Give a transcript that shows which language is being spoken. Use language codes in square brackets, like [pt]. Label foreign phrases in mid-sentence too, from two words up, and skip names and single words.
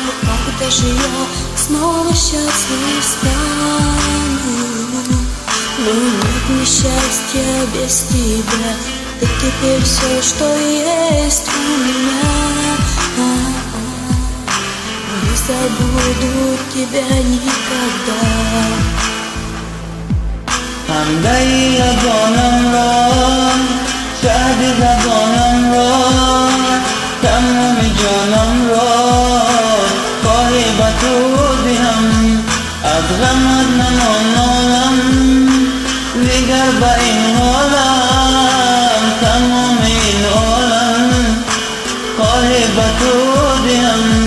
[ru] Когда же я снова счастлив стану? Но нет мне счастья без тебя, ты теперь все, что есть у меня. Не забуду тебя никогда. [tg] خنده لبانم را، شاد زبانم را، تمام جانم را پای به تو دهم. از غمت نمان نالم، نگر به این عالم، تمام این عالم پای به تو دهم.